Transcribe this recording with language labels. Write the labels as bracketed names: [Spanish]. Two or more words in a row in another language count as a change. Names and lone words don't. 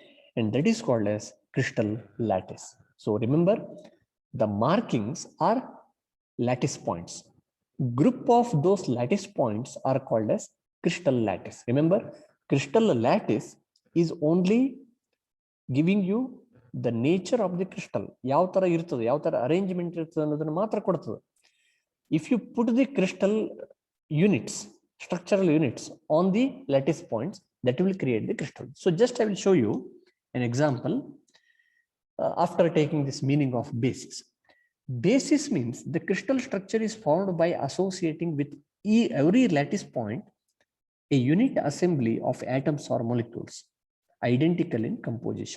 [English] And that is called as crystal lattice. So remember, the markings are lattice points. Group of those lattice points are called as crystal lattice. Remember, crystal lattice is only giving you the nature of the crystal. [Kannada] ಯಾವ ತರ ಇರ್ತದೆ, ಯಾವ ತರ arrangement ಇರ್ತದೆ ಅನ್ನೋದನ ಮಾತ್ರ ಕೊಡುತದೆ. [English] If you put the crystal units, structural units on the lattice points, that will create the crystal. So just I will show you an example after taking this meaning of basis. Basis means the crystal structure is formed by associating with every lattice point a unit assembly of atoms or molecules identical in composition.